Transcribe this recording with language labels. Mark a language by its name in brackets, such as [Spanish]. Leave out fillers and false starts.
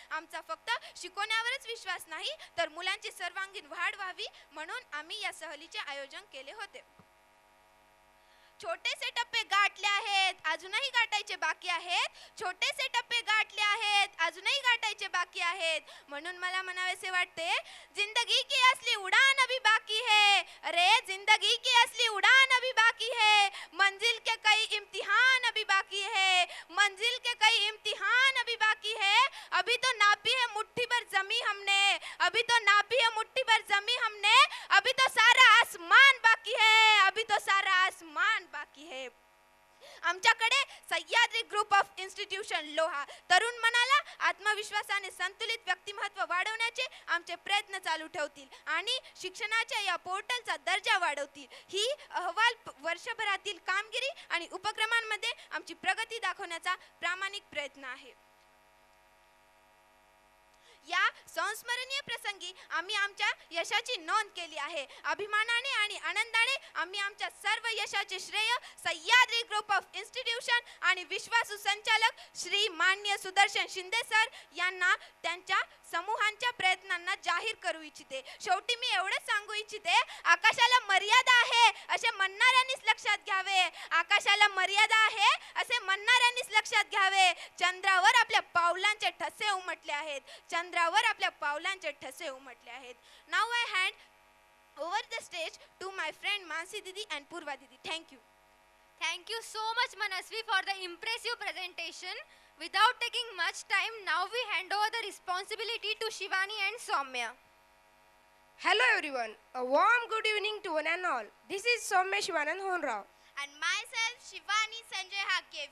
[Marathi] आमचा फक्त शिकवण्यावरच विश्वास नाही तर मुलांची सर्वांगीण वाढ व्हावी म्हणून आम्ही या सहलीचे आयोजन केले होते. छोटेसे टप्पे गाठले आहेत, अजूनही गाठायचे बाकी आहेत. छोटेसे टप्पे गाठले आहेत, अजूनही गाठायचे बाकी आहेत. म्हणून मला म्हणावेसे वाटते, [Hindi] जिंदगी की असली उड़ान अभी बाकी है. अरे जिंदगी की असली उड़ान अभी बाकी है. मंजिल के कई इम्तिहान अभी बाकी है. मंजिल के कई इम्तिहान अभी बाकी है. अभी तो नापी है मुट्ठी भर जमी हमने. अभी तो नापी है मुट्ठी भर जमी हमने. अभी तो सारा आसमान बाकी है. अभी तो सारा आसमान बाकी है. [Marathi] आमच्याकडे Sahyadri group of institution Loha तरुण मनाला आत्मविश्वासाने संतुलित व्यक्तिमत्व वाढवण्याचे आमचे प्रयत्न चालू ठेवतील आणि शिक्षणाच्या या पोर्टलचा दर्जा वाढवतील. ही अहवाल वर्षभरातील कामगिरी आणि उपक्रमांमध्ये आमची प्रगती दाखवण्याचा प्रामाणिक प्रयत्न आहे. या संस्मरणीय प्रसंगी आम्ही आमच्या यशाची नोंद केली आहे. अभिमानाने आणि आनंदाने आम्ही आमच्या सर्व यशाचे श्रेय सह्याद्री ग्रुप ऑफ इन्स्टिट्यूशन आणि विश्वासू संचालक श्री माननीय सुदर्शन शिंदे सर यांना त्यांच्या समूहांच्या प्रयत्नांना जाहीर करू इच्छिते. शेवटी मी एवढंच सांगू इच्छिते, आकाशाला मर्यादा आहे असे म्हणणाऱ्यांनीच लक्षात घ्यावे. आकाशाला मर्यादा आहे असे म्हणणाऱ्यांनीच लक्षात घ्यावे. चंद्रावर आपल्या पावलांचे ठसे उमटले आहेत. चंद्रावर आपल्या पावलांचे ठसे उमटले आहेत. [English] Now I hand over the stage to my friend Mansi didi and Purva didi. Thank you. Thank you so much Manasvi for the impressive presentation. Without taking much time, now we hand over the responsibility to Shivani and Soumya. Hello everyone, a warm good evening to one and all. This is Soumya Shivanand Honrao. And myself Shivani Sanjay Hakke.